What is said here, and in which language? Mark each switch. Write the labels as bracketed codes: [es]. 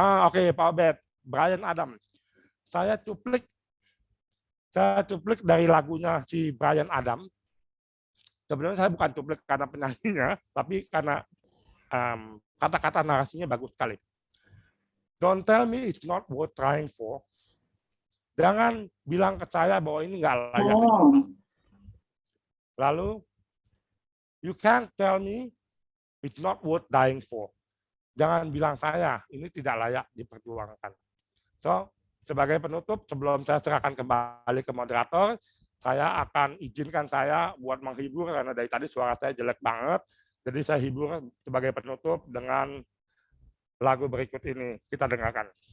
[id] Oke, Pak Obed, Brian Adam. Saya cuplik dari lagunya si Brian Adam. Sebenarnya saya bukan cuplik karena penyanyinya, tapi karena kata-kata narasinya bagus sekali. [en] Don't tell me it's not worth trying for. [id] Jangan bilang ke saya bahwa ini nggak layak. Lalu, [en] you can't tell me it's not worth dying for. [id] Jangan bilang saya ini tidak layak diperjuangkan. So, sebagai penutup, sebelum saya serahkan kembali ke moderator, saya akan izinkan saya buat menghibur karena dari tadi suara saya jelek banget. Jadi saya hibur sebagai penutup dengan lagu berikut ini. Kita dengarkan.